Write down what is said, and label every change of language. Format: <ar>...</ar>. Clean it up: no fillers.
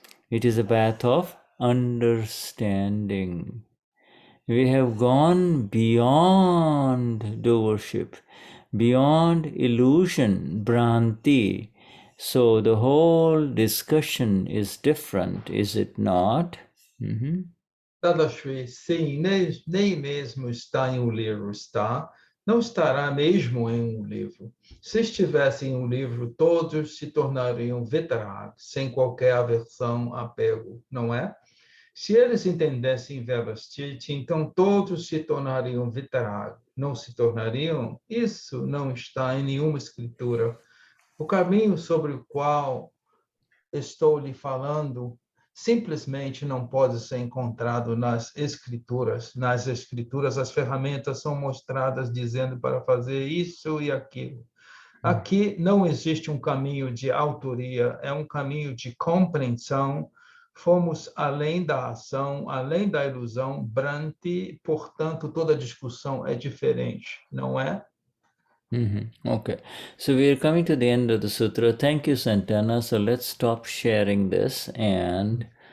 <en>It is a path of understanding. We have gone beyond doership, beyond illusion, Bhranti. So the whole discussion is different, is it not?</en> <pt>Dadashri, sim, nem mesmo está em um livro, está? Não estará mesmo em um livro. Se estivesse em um livro, todos se tornariam veteranos, sem qualquer aversão, apego, não é? Se eles entendessem Vyavasthit, então todos se tornariam veteranos. Não se tornariam? Isso não está em nenhuma escritura. O caminho sobre o qual estou lhe falando simplesmente não pode ser encontrado nas escrituras. Nas escrituras, as ferramentas são mostradas dizendo para fazer isso e aquilo. Aqui não existe um caminho de autoria, é um caminho de compreensão. Fomos além da ação, além da ilusão, Bhranti, portanto, toda discussão é diferente, não é?</pt> <en>Okay, so we are coming to the end of the sutra. Thank you, Santana. So let's stop sharing this and</en>